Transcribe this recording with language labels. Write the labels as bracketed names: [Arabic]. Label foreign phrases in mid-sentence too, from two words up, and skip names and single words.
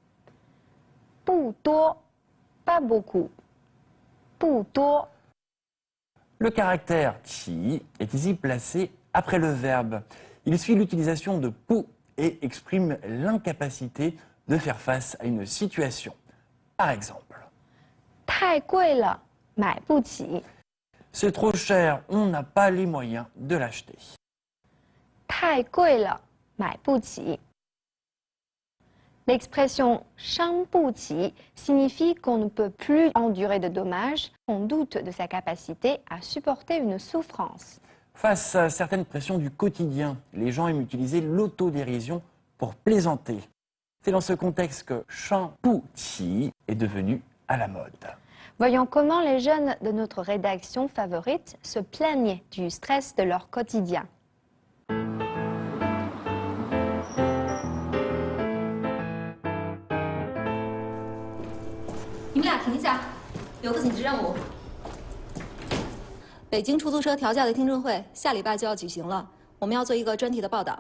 [Chinese] 不多, [French] pas beaucoup, [Chinese] 不多. [French] Le caractère « qi » est ici placé après le verbe. Il suit l'utilisation de « pu » et exprime l'incapacité de faire face à une situation. Par exemple, [Chinese] 太贵了，买不起。 [French] c'est trop cher, on n'a pas les moyens de l'acheter. [Chinese] 太贵了，买不起。 [French] L'expression « [Chinese] 伤不起 [French] » signifie qu'on ne peut plus endurer de dommages, on doute de sa capacité à supporter une souffrance. Face à certaines pressions du quotidien, les gens aiment utiliser l'autodérision pour plaisanter. C'est dans ce contexte que « [Chinese] 伤不起 [French] » est devenu à la mode. Voyons comment les jeunes de notre rédaction favorite se plaignent du stress de leur quotidien. [Chinese] 你们俩停一下，有个紧急任务。北京出租车调价的听证会下礼拜就要举行了，我们要做一个专题的报道。